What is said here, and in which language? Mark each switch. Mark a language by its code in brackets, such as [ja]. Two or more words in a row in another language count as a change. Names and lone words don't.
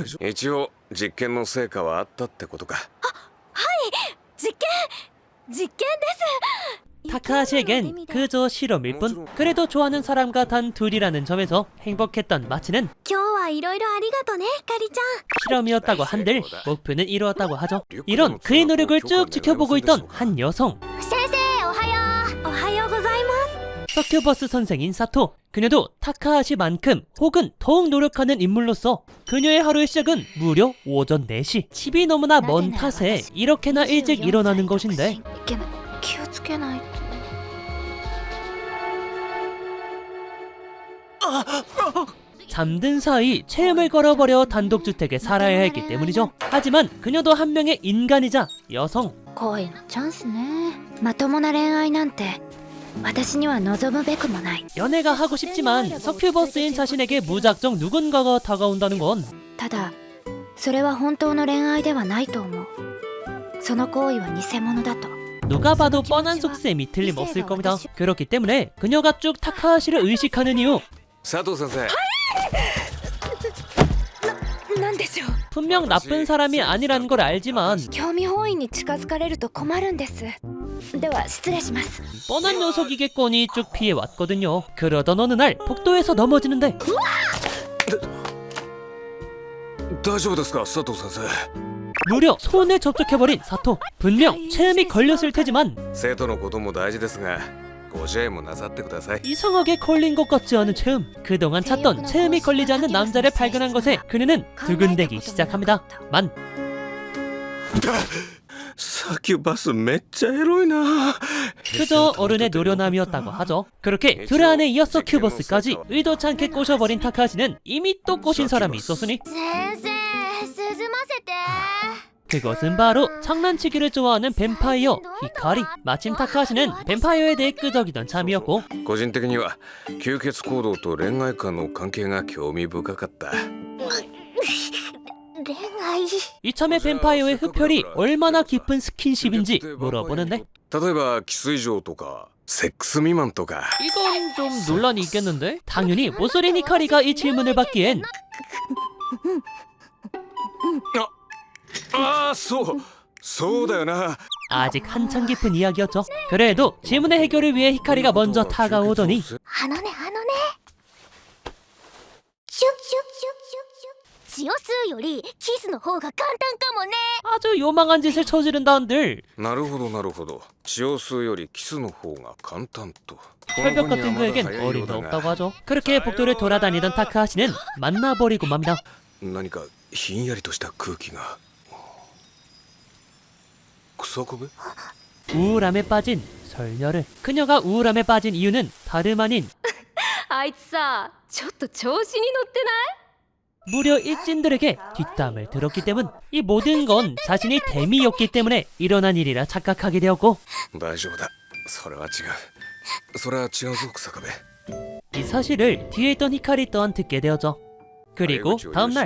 [ja] 一応実験の成果はあったってことか。実験です [ko] 타카하시에겐 그저 실험일 뿐. 그래도 좋아하는 사람과 단 둘이라는 점에서 행복했던 마치는 [ja] 今日はいろいろありがとねひかりちゃん [ko] 실험이었다고 한들 목표는 이루었다고 하죠. 이런 그의 노력을 쭉 지켜보고 있던 한 여성, [ja] 先生おはようおはようございます [ko] 서큐버스 선생인 사토. 그녀도 타카하시만큼 혹은 더욱 노력하는 인물로서 그녀의 하루의 시작은 무려 오전 4시. 집이 너무나 먼 탓에 이렇게나 일찍 일어나는 것인데 [ja] いけない気をつけないと [ko] 잠든 사이 체음을 걸어버려 단독주택에 살아야 했기 때문이죠. 하지만 그녀도 한 명의 인간이자 여성. [ja] 恋のチャンスねまともな恋愛なんて私には望むべくもない [ko] 연애가 하고 싶지만 서큐버스인 자신에게 무작정 누군가가 다가온다는 건 [ja] ただそれは本当の恋愛ではないと思うその行為は偽物だと [ko] 누가 봐도 뻔한 속셈이 틀림없을 겁니다. 그렇기 때문에 그녀가 쭉 타카하시를 의식하는 이유, [ja] 佐藤先生。なんでしょう [ko] 분명 나쁜 사람이 아니라는 걸 알지만 [ja] 興味本位に近づかれると困るんですでは失礼します [ko] 뻔한 녀석이겠거니 쭉 피해왔거든요. 그러던 어느 날 복도에서 넘어지는데 [ja] 大丈夫ですか佐藤先生。 [ko] 무려 손에 접촉해버린 사토. 분명 체음이 걸렸을 테지만 [ja] 生徒のことも大事ですがご自愛もなさってください。 [ko] 이상하게 걸린 것 같지 않은 체음. 그동안 찾던 체음이 걸리지 않는 남자를 발견한 것에 그녀는 두근대기 시작합니다. 만 [ja] サキュバスめっちゃエロいな。 [ko] 그저 어른의 노련함이었다고 하죠. 그렇게 드라안에 이어서 큐버스까지 의도치 않게 꼬셔버린 타카하시는 이미 또 꼬신 사람이 있었으니 [ja] 先生涼ませて [ko] 그것은 바로 장난치기를 좋아하는 뱀파이어 히카리. 마침 타카하시는 뱀파이어에 대해 끄적이던 참이었고 [ja] 個人的には吸血行動と恋愛観の関係が興味深かった。恋愛 [ko] 이참에 뱀파이어의 흡혈이 얼마나 깊은 스킨십인지 물어보는데 [ja] 例えばキス以上とかセックス未満とか。 [ko] 이건 좀 논란이 있겠는데? 당연히 모쏠인 히카리가 이 질문을 받기엔 [ja] ああそうだよな。 [ko] 아직 한참 깊은 이야기였죠. 그래도 질문의 해결을 위해 히카리가 먼저 다가오더니 [ja] あのねシュッシュッシュッシュッシュッ血を吸うよりキスの方が簡単かもね [ko] 아주 요망한 짓을 저지른다 한들 [ja] なるほどなるほど。血を吸うよりキスの方が簡単と。 [ko] 철벽 같은 그에겐 어림도 없다고 하죠. 그렇게 복도를 돌아다니던 타카하시는 만나버리고 맙니다. [ja] 何かひんやりとした空気が。草コブ？ [ko] 우울함에 빠진 설녀를. 그녀가 우울함에 빠진 이유는 다름 아닌 [ja] あいつさちょっと調子に乗ってない [ko] 무려 일진들에게 뒷담을 들었기 때문. 이 모든 건 자신이 데미였기 때문에 일어난 일이라 착각하게 되었고, [ja] 大丈夫だ。それは違う。それは違うぞ日下部。 [ko] 이 사실을 뒤에 있던 히카리 또한 듣게 되었죠. 그리고 다음날